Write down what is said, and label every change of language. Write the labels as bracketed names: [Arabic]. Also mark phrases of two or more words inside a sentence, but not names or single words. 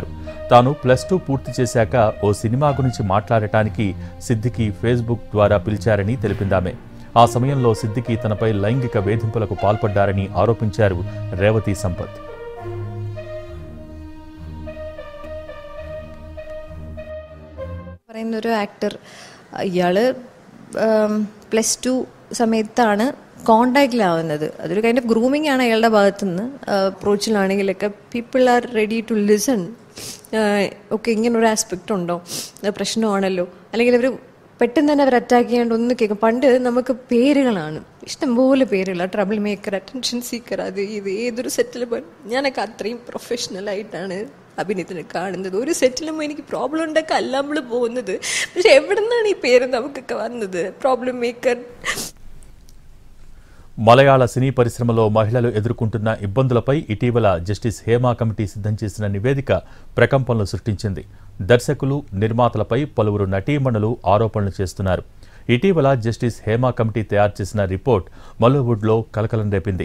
[Telugu] తాను +2 పూర్తి చేశాక ఓ సినిమా గురించి మాట్లాడటానికి సిద్దికి ఫేస్బుక్ ద్వారా పిలిచారని తెలిపిందామె. ఆ సమయంలో సిద్దికి తనపై లైంగిక వేధింపులకు పాల్పడ్డారని ఆరోపించారు రేవతి సంపత్. [Malayalam] యాక్టర్ ഇയാള് +2 സമയത്താണ് കോണ്ടാക്റ്റിലാവുന്നത്. അതൊരു [English] kind of grooming [Malayalam] ആണ് അയാളുടെ ഭാഗത്തുനിന്ന്. അപ്രോച്ചിലാണെങ്കിലൊക്കെ [English] people are ready to listen. [Malayalam] ഓക്കെ, ഇങ്ങനൊരു ആസ്പെക്റ്റ് ഉണ്ടോ, പ്രശ്നമാണല്ലോ, അല്ലെങ്കിൽ അവർ പെട്ടെന്ന് തന്നെ അവർ അറ്റാക്ക് ചെയ്യാണ്ട് ഒന്ന് കേൾക്കും. പണ്ട് നമുക്ക് പേരുകളാണ്, ഇഷ്ടംപോലെ പേരുകൾ, [English] trouble maker, attention seeker, [Malayalam] അത് ഇത് ഏതൊരു സെറ്റിലും ഞാനൊക്കെ അത്രയും പ്രൊഫഷണലായിട്ടാണ് അഭിനയത്തിന് കാണുന്നത്. ഒരു സെറ്റിലും എനിക്ക് പ്രോബ്ലം ഉണ്ടാക്കാൻ അല്ല നമ്മൾ പോകുന്നത്. പക്ഷെ എവിടെ നിന്നാണ് ഈ പേര് നമുക്കൊക്കെ വന്നത്? [English] problem maker. [Telugu] మలయాళ సినీ పరిశ్రమలో మహిళలు ఎదుర్కొంటున్న ఇబ్బందులపై ఇటీవల జస్టిస్ హేమా కమిటీ సిద్ధం చేసిన నివేదిక ప్రకంపనలు సృష్టించింది. దర్శకులు, నిర్మాతలపై పలువురు నటీమణులు ఆరోపణలు చేస్తున్నారు. ఇటీవల జస్టిస్ హేమా కమిటీ తయారు చేసిన రిపోర్ట్ మలోవుడ్లో కలకలం రేపింది.